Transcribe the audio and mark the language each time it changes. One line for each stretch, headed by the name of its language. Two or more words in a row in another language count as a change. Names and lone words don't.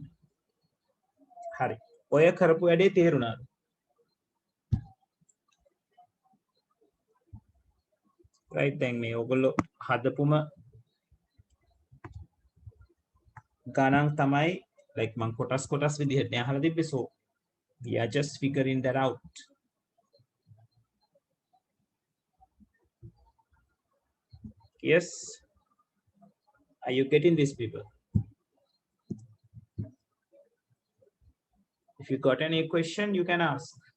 Sinhala: හරි. ඔය කරපු වැඩේ තේරුණාද? right, දැන් මේ ඔයගොල්ලෝ හදපුම ගණන් තමයි, like මම කොටස් විදිහට අහලා තිබ්බේ.
English: So we are just figuring that out. Yes, are you getting this, people? If you got any question, you can ask.